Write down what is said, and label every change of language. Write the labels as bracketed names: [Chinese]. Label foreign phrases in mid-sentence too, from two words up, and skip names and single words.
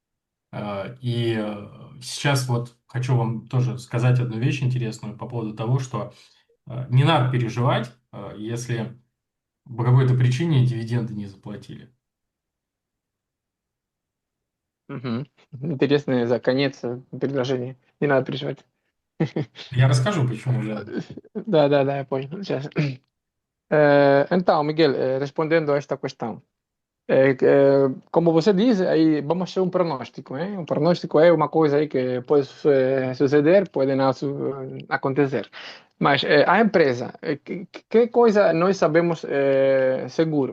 [Russian] И сейчас вот хочу вам тоже сказать одну вещь интересную по поводу того, что не надо переживать, если по какой-то причине дивиденды не заплатили. Мгм. Интересно за конец предложения. Не надо переживать. Я расскажу, почему, да. Да, я pois. [Portuguese] Então, Miguel, respondendo a esta questão, como você diz, aí vamos fazer um pronóstico, né? Um pronóstico é uma coisa aí que pode suceder, pode não acontecer. Mas a empresa, que coisa nós sabemos seguro?